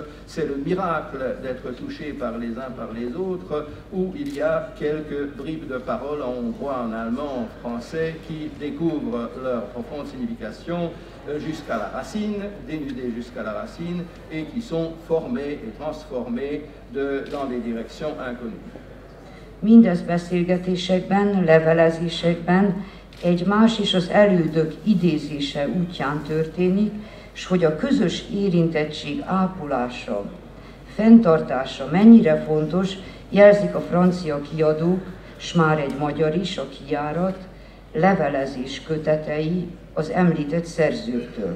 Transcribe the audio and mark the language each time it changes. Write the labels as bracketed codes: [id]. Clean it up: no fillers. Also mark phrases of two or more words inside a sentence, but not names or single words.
[fr] C'est le miracle d'être touché par les uns par les autres, où il y a quelques bribes de paroles en hongrois, en allemand, en français, qui découvrent leur profonde signification jusqu'à la racine, dénudées jusqu'à la racine, et qui sont formées et transformées dans des directions inconnues. [hu] Mindez beszélgetésekben, levelezésekben egy más és az elődök idézése útján történik, s hogy a közös érintettség ápolása, fenntartása mennyire fontos, jelzik a francia kiadók, s már egy magyar is, a kijárat, levelezés kötetei az említett szerzőktől.